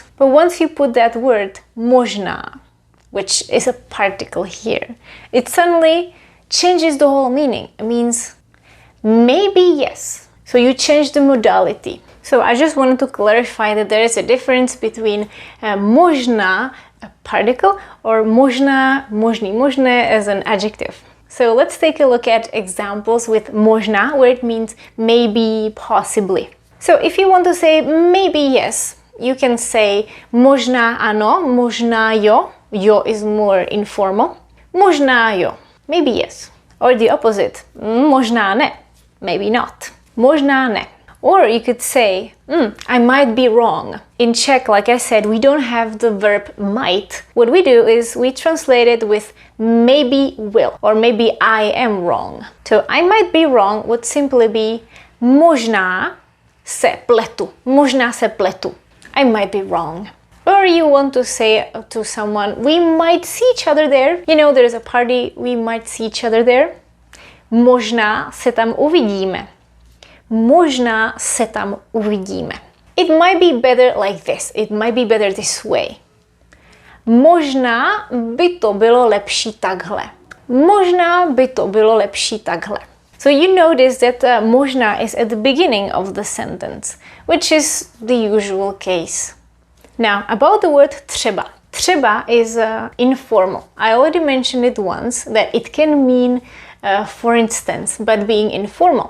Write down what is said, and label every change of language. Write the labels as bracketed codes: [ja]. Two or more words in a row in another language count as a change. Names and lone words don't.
[en] But once you put that word, možná, which is a particle here, it suddenly changes the whole meaning. It means maybe yes. So you change the modality. So I just wanted to clarify that there is a difference between možná, a particle, or [cs] možná, možný, možné [en] as an adjective. So let's take a look at examples with možná, where it means maybe, possibly. So if you want to say maybe yes, you can say [cs] možná ano, možná jo. [en] Jo is more informal. [cs] Možná jo, [en] maybe yes. Or the opposite, [cs] možná ne, [en] maybe not. [cs] Možná ne. [en] Or you could say, I might be wrong. In Czech, like I said, we don't have the verb might. What we do is we translate it with maybe will, or maybe I am wrong. So I might be wrong would simply be [cs] možná se pletu. Možná se pletu. [en] I might be wrong. Or you want to say to someone, we might see each other there. You know, there's a party, we might see each other there. [cs] Možná se tam uvidíme. Možná se tam uvidíme. [en] It might be better like this. It might be better this way. [cs] Možná by to bylo lepší takhle. Možná by to bylo lepší takhle. [en] So you notice that možná is at the beginning of the sentence, which is the usual case. Now, about the word třeba. Třeba is informal. I already mentioned it once that it can mean for instance, but being informal.